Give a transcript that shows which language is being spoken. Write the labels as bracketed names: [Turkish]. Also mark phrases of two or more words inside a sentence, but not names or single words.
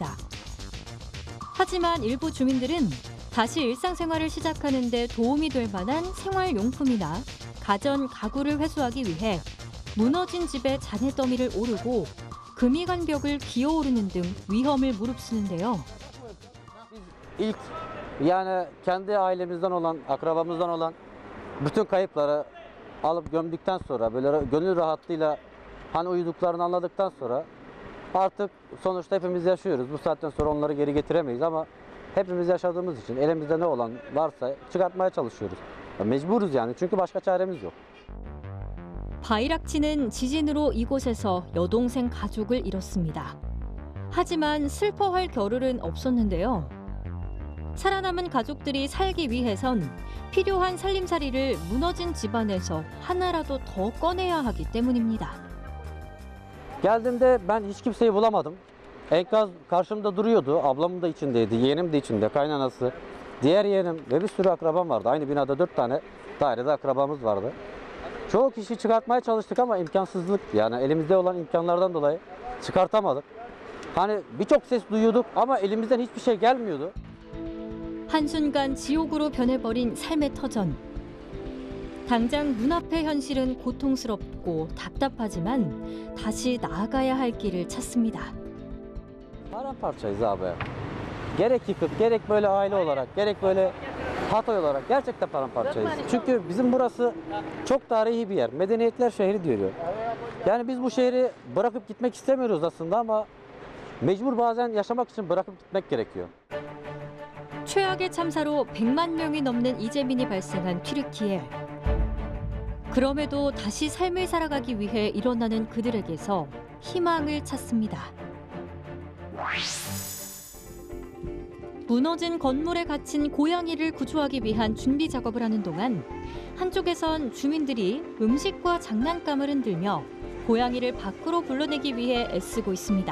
[Korean] 하지만 일부 주민들은 다시 일상생활을 시작하는 데 도움이 될 만한 생활용품이나 가전, 가구를 회수하기 위해 무너진 집에 잔해더미를 오르고 금이 간 벽을 기어오르는 등 위험을 무릅쓰는데요. [Turkish] Yani kendi ailemizden olan, akrabamızdan olan bütün kayıpları alıp gömdükten sonra böyle gönül rahatlığıyla hani uyuduklarını anladıktan sonra artık sonuçta hepimiz yaşıyoruz. Bu saatten sonra onları geri getiremeyiz ama hepimiz yaşadığımız için elimizde ne olan varsa çıkartmaya çalışıyoruz. Mecburuz yani çünkü başka çaremiz yok. [Korean] 바이락치는 지진으로 이곳에서 여동생 가족을 잃었습니다. 하지만 슬퍼할 겨를은 없었는데요. 살아남은 가족들이 살기 위해선 필요한 살림살이를 무너진 집안에서 하나라도 더 꺼내야 하기 때문입니다. [Turkish] Geldiğimde ben hiç kimseyi bulamadım. Enkaz karşımda duruyordu. Ablamın da içindeydi, yeğenim de içinde, kaynanası. Diğer yeğenim ve bir sürü akrabam vardı. Aynı binada 4 tane dairede akrabamız vardı. Çoğu kişi çıkartmaya çalıştık ama imkansızlık. Yani elimizde olan imkanlardan dolayı çıkartamadık. Hani birçok ses duyuyorduk ama elimizden hiçbir şey gelmiyordu. [Korean] 한순간 지옥으로 변해버린 삶의 터전. 당장 눈앞의 현실은 고통스럽고 답답하지만 다시 나아가야 할 길을 찾습니다. [Turkish] Paramparçayız abi. Gerek yıkık, gerek böyle aile olarak, gerek böyle Hatay olarak gerçekten paramparçayız. Çünkü bizim burası çok tarihi bir yer. Medeniyetler şehri diyor. Yani biz bu şehri bırakıp gitmek istemiyoruz aslında ama mecbur bazen yaşamak için bırakıp gitmek gerekiyor. [Korean] 최악의 참사로 100만 명이 넘는 이재민이 발생한 튀르키예. 그럼에도 다시 삶을 살아가기 위해 일어나는 그들에게서 희망을 찾습니다. 무너진 건물에 갇힌 고양이를 구조하기 위한 준비 작업을 하는 동안 한쪽에선 주민들이 음식과 장난감을 흔들며 고양이를 밖으로 불러내기 위해 애쓰고 있습니다.